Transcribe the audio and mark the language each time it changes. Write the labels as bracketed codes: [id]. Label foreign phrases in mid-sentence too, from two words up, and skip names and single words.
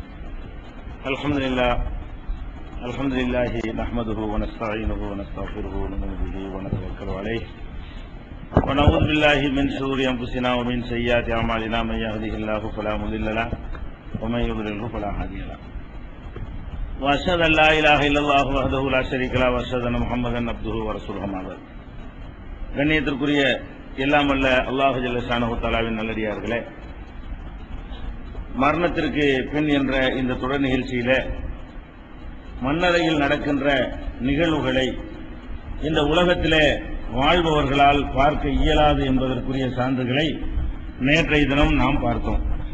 [ar] الحمد لله نحمده ونستعينه ونستغفره ونؤمن به ونتوكل عليه ونعوذ بالله من شرور انفسنا ومن سيئات اعمالنا من يهده الله فلا مضل له ومن يضلل فلا هادي له واشهد ان لا اله الا الله وحده لا شريك له واشهد ان محمدا عبده ورسوله اما بعد. [ta] கண்ணியத்திற்குரிய எல்லாம் வல்ல அல்லாஹ் [ar] جل شأنه [ta] தஆலாவின் நல்லடியார்களே, மரணத்திற்கு பின் என்ற இந்த தொடர் நிகழ்ச்சியில மண்ணறையில் நடக்கின்ற நிகழ்வுகளை இந்த உலகத்திலே வாழ்பவர்களால் பார்க்க இயலாது என்பதற்குரிய சான்றுகளை நேற்றைய தினம் நாம் பார்த்தோம்.